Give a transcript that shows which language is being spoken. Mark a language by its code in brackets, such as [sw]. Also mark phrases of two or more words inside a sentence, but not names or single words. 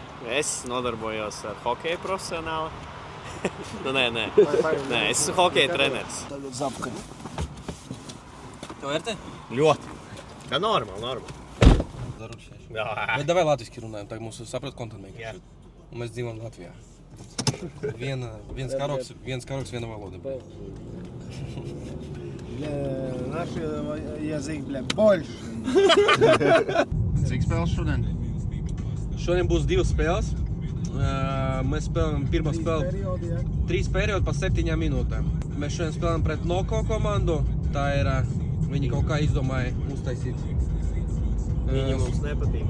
[lv] Es nodarbojos ar hokeju profesionāli. Nē, es esmu hokeja treneris. Zapkaļ. Tev vērtē? Ļoti. Tā normāli. Bet davai latviski runājam, tagad mums saprat kontenmēģi. Jā. Un mēs dzīvojam Latvijā. Viens karoks, viena valoda. [ru] Наш язык, больше. [lv] Cik spēles šodien? Šodien būs 2 spēles. Mēs spēlējam pirmo spēli Periodi, ja? 3 periodi pa 7 minūtēm. Mēs šodien spēlējam pret Noko komandu. Tā ir, viņi kaut kā izdomāja uztaisīt. Viņi mums nepatīk.